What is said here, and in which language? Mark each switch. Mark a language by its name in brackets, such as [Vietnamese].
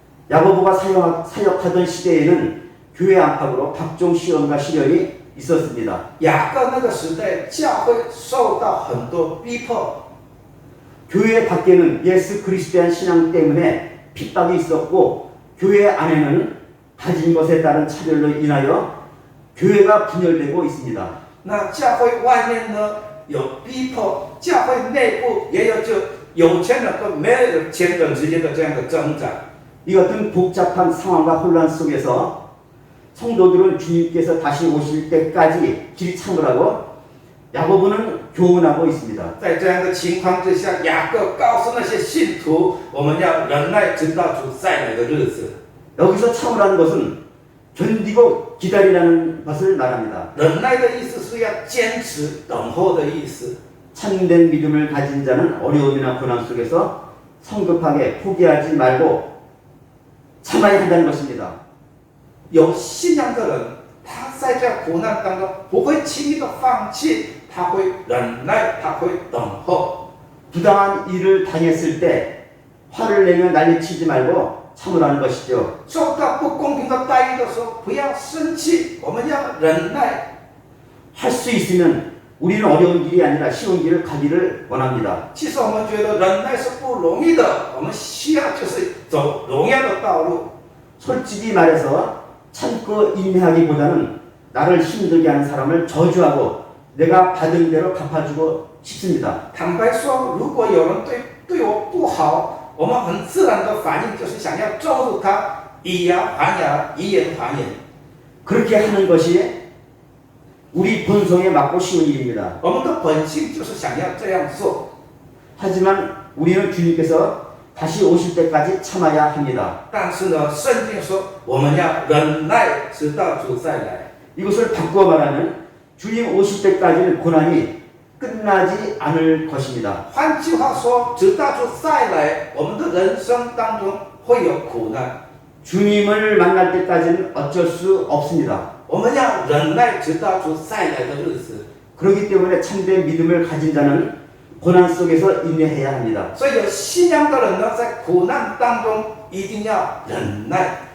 [Korean] 야고보가 사역하던 시대에는 교회 안팎으로 각종 시험과 시련이 있었습니다. [Chinese] 雅各那个时代，教会受到很多逼迫， [Korean] 교회 밖에는 예수 그리스도의 신앙 때문에 핍박이 있었고 교회 안에는 가진 것에 따른 차별로 인하여 교회가 분열되고 있습니다. [Chinese] 那教会外面呢有逼迫，教会内部也有就有钱人跟没有钱人之间的这样的挣扎。 [Korean] 이 같은 복잡한 상황과 혼란 속에서 성도들은 주님께서 다시 오실 때까지 길 참으라고 야고보는 교훈하고 있습니다. [Chinese] 在这样的情况之下，雅各告诉那些信徒，我们要忍耐，直到主再来的日子。 [Korean] 여기서 참으라는 것은 견디고 기다리라는 것을 말합니다. [Chinese] 忍耐的意思是要坚持等候的意思。 [Korean] 참된 믿음을 가진 자는 어려움이나 고난 속에서 성급하게 포기하지 말고 참아야 한다는 것입니다. [Chinese] 有信仰的人，他在这苦难当中不会轻易的放弃，他会忍耐，他会等候。 [Korean] 부당한 일을 당했을 때 화를 내며 난리치지 말고 참으라는 것이죠. [Chinese] 受到不公平的待遇的时候，不要生气，我们要忍耐。 [Korean] 할 수 있으면 우리는 어려운 길이 아니라 쉬운 길을 가기를 원합니다. [Chinese] 其实我们觉得忍耐是不容易的，我们需要就是走荣耀的道路。 [Korean] 솔직히 말해서 참고 인내하기보다는 나를 힘들게 하는 사람을 저주하고 내가 받은 대로 갚아주고 싶습니다. [Chinese] 坦白说，如果有人对我不好，我们很自然的反应就是想要咒诅他，以牙还牙，以眼还眼。 [Korean] 그렇게 하는 것이 우리 본성에 맞고 쉬운 일입니다. [Chinese] 我们的本性就是想要这样做。 [Korean] 하지만 우리는 주님께서 다시 오실 때까지 참아야 합니다. [Chinese] 但是呢，圣经说我们要忍耐，直到主再来。 [Korean] 이것을 바꾸어 말하면 주님 오실 때까지는 고난이 끝나지 않을 것입니다. [Chinese] 换句话说，直到主再来，我们的人生当中会有苦难。 [Korean] 주님을 만날 때까지는 어쩔 수 없습니다. [Chinese] 我们要忍耐，直到主再来的日子。 [Korean] 그렇기 때문에 참된 믿음을 가진 자는 고난 속에서 인내해야 합니다. [Chinese] 所以有信仰的人呢，在苦难当中一定要忍耐。